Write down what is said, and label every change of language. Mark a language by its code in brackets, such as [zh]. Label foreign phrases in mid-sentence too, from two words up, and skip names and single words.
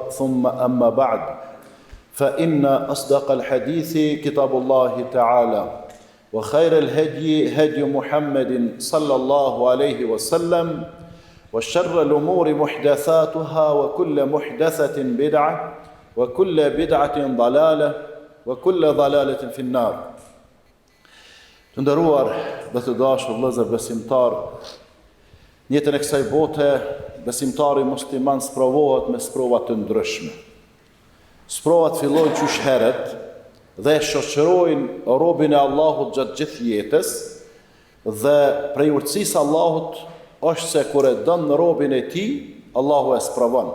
[ar] ثم أما بعد، فإن أصدق الحديث كتاب الله تعالى وخير الهدي هدي محمد صلى الله عليه وسلم وشر الأمور محدثاتها وكل محدثة بدعة وكل بدعة ضلالة وكل ضلالة في النار. [sq] Të nderuar dhe të dashur vëllezër besimtar, në jetën e kësaj bote besimtari musliman sprovohet me sprova të ndryshme. Sprovat fillojnë qysh heret dhe shoqërojnë robën e Allahut gjatë gjithë jetës, dhe prej urtësisë Allahut është se kur e don robën e tij, Allahu e sprovon.